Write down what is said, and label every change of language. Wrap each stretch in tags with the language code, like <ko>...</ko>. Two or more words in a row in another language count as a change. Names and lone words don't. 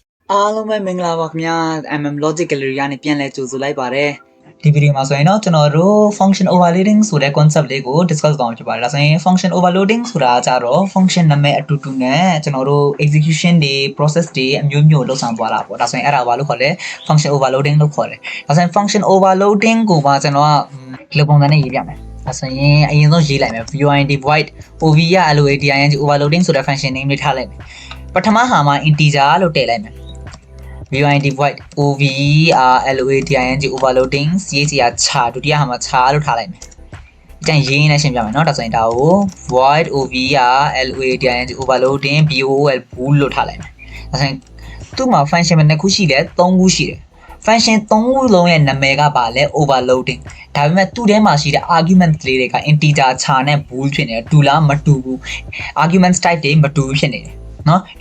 <my>အားလုံးပဲမင်္ဂလာပါခင်ဗျာ MM logic gallery ကနေပြန်လဲကြိုဆိုလိုက်ပါတယ်ဒီဗီဒီယိုမှာဆိုရင်တော့ကျွန်တော်တို့</my> <en>function overloading</en> <my>ဆိုတဲ့ concept လေးကို discuss လုပ်အောင်ဖြစ်ပါတယ်ဒါဆိုရင်</my> <en>function overloading</en> <my>ဆိုတာကြတော့ function နာမည်အတူတူနဲ့ကျွန်တော်တို့ execution တွေ process တွေအမျိုးမျိုးလှုပ်ဆောင်သွားတာပေါ့ဒါဆိုရင်အဲ့ဒါဘာလို့ခေါ်လဲ</my> <en>function overloading</en> <my>လို့ခေါ်တယ်ဒါဆိုရင်</my> <en>function overloading</en> <my>ကိုပါကျွန်တော်ကဒီလိုပုံစံနဲ့ရေးပြမယ်ဒါဆိုရင် အရင်ဆုံးရေးလိုက်မယ်</my> <en>void void ov</en> <my>ရ</my> <en>loading overloading</en> <my>ဆိုတဲ့</my> <en>function name</en> <my>လေးထားလိုက်မယ်ပထမဟာမှာ integer လို့ထည့်လိုက်မယ်</my> <en>void void ov loading overloading char</en> <my>ဒုတိယဟာမှာ char လို့ထားလိုက်မယ်အကျန်ရေးနေရှင်းပြမယ်เนาะဒါဆိုရင်ဒါကို</my> <en>void ov loading overloading bol bool</en> <my>လို့ထားလိုက်မယ်ဒါဆိုရင်သူ့မှာ function နှစ် ခုရှိတယ်3ခုရှိတယ် function 3ခုလုံးရဲ့နာမည်ကပါလဲ overloading ဒါပေမဲ့သူ့ထဲမှာရှိတဲ့ argument လေးတွေက</my> <en>integer char</en> <my>နဲ့ bool ဖြစ်နေတယ်တူလားမတူဘူး</my> <en>argument type</en> <my>တွေမတူဘူးဖြစ်နေတယ်เนาะဒါ</my>